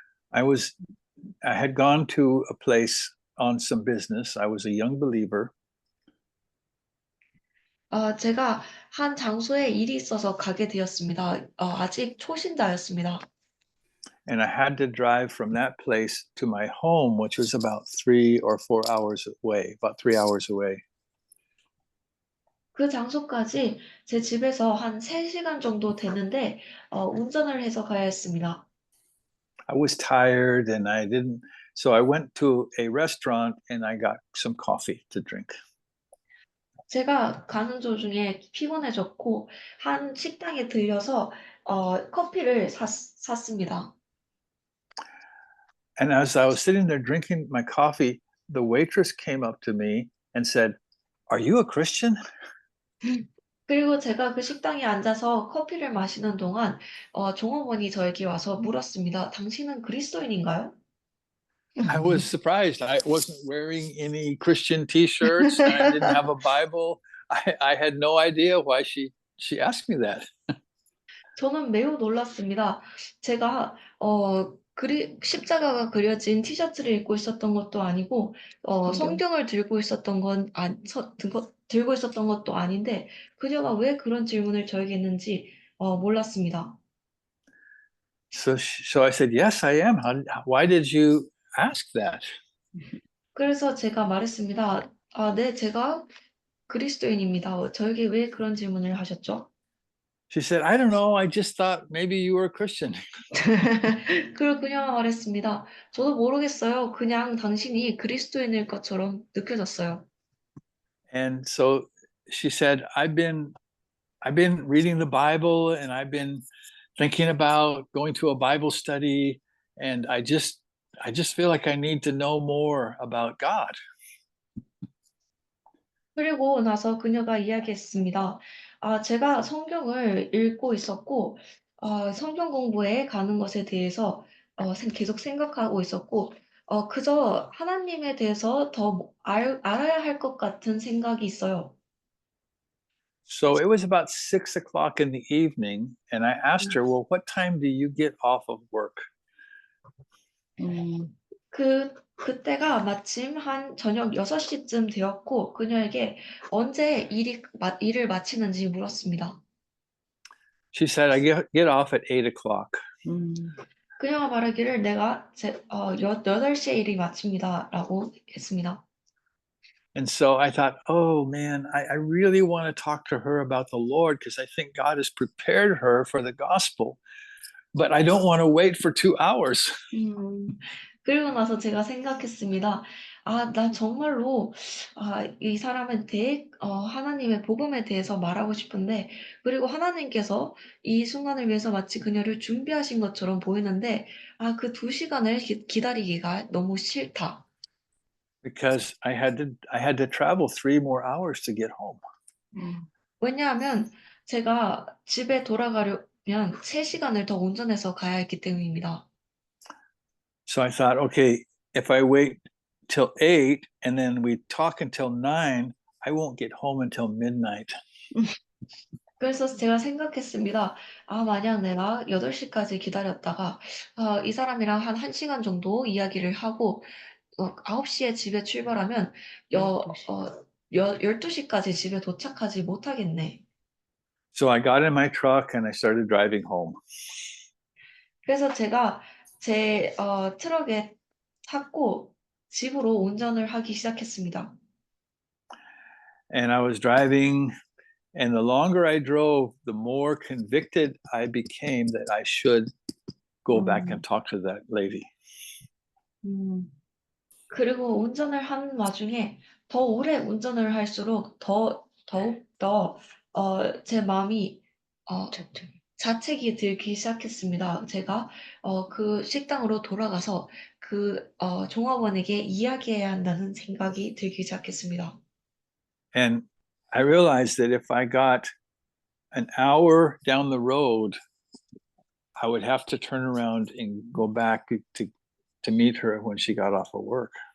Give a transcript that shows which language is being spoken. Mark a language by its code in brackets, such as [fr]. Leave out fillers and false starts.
[en] I had gone to a place on some business. I was a young believer. [ko] 제가 한 장소에 일이 있어서 가게 되었습니다. 아직 초신자였습니다. [en] And I had to drive from that place to my home, which was about 3 or 4 hours away, about 3 hours away. [ko] 그 장소까지 제 집에서 한 3시간 정도 되는데 운전을 해서 가야 했습니다. [en] I was tired and so I went to a restaurant and I got some coffee to drink. [ko] 제가 가는 도중에 피곤해졌고 한 식당에 들려서 커피를 샀습니다. [en] And as I was sitting there drinking my coffee, the waitress came up to me and said, "Are you a Christian?" [ko] 그리고 제가 그 식당에 앉아서 커피를 마시는 동안 종업원이 저에게 와서 물었습니다. 당신은 그리스도인인가요? [en] I was surprised. I wasn't wearing any Christian T-shirts. And I didn't have a Bible. I had no idea why she asked me that. [ko] 저는 매우 놀랐습니다. 제가 십자가가 그려진 티셔츠를 입고 있었던 것도 아니고 성경을 들고 있었던 들고 있었던 것도 아닌데 그녀가 왜 그런 질문을 저에게 했는지 몰랐습니다. [en] So I said, "Yes, I am. Why did you ask that?" [ko] 그래서 제가 말했습니다. 네, 제가 그리스도인입니다. 저에게 왜 그런 질문을 하셨죠? [en] She said, "I don't know. I just thought maybe you were a Christian." [ko] 그리고 그녀가 말했습니다. 저도 모르겠어요. 그냥 당신이 그리스도인일 것처럼 느껴졌어요. [en] And so she said, I've been reading the Bible and I've been thinking about going to a Bible study, and I just feel like I need to know more about God. [ko] 그리고 나서 그녀가 이야기했습니다. 제가 성경을 읽고 있었고, 성경 공부에 가는 것에 대해서 계속 생각하고 있었고, 그저 하나님에 대해서 더 알아야 할 것 같은 생각이 있어요. [en] So it was about 6 o'clock in the evening, and I asked her, "Well, what time do you get off of work?" [ko] 그때가 마침 한 저녁 6시쯤 되었고, 그녀에게 언제 일을 마치는지 물었습니다. [en] She said, "I get off at 8 o'clock." [ko] 그녀가 말하기를 내가 8시에 일이 마칩니다. 라고 했습니다. [en] And so I thought, oh man, I really want to talk to her about the Lord because I think God has prepared her for the gospel, but I don't want to wait for 2 hours. [ko] 그리고 나서 제가 생각했습니다. 나 정말로, 이 사람한테, 하나님의 복음에 대해서 말하고 싶은데, 그리고 하나님께서 이 순간을 위해서 마치 그녀를 준비하신 것처럼 보이는데, 그 2시간을 기다리기가 너무 싫다. [en] Because I had to travel 3 more hours to get home. [ko] 왜냐하면 제가 집에 돌아가려면 3시간을 더 운전해서 가야 했기 때문입니다. [en] So I thought, okay, if I wait till 8 and then we talk until 9, I won't get home until midnight. [ko] 그래서 제가 생각했습니다. 만약 내가 8시까지 기다렸다가 이 사람이랑 한 1시간 정도 이야기를 하고 9시에 집에 출발하면 12시까지 집에 도착하지 못하겠네. [en] So I got in my truck and I started driving home. [ko] 그래서 제가 제 트럭에 탔고 집으로 운전을 하기 시작했습니다. [en] And I was driving, and the longer I drove, the more convicted I became that I should go back and talk to that lady. [ko] 그리고 운전을 하는 와중에 더 오래 운전을 할수록 더욱더 제 마음이 자책이 들기 시작했습니다. 제가 그 식당으로 돌아가서 그 종업원에게 이야기해야 한다는 생각이 들기 시작했습니다. [en] And I realized that if I got an hour down the road, I would have to turn around and go back to meet her when she got off of work.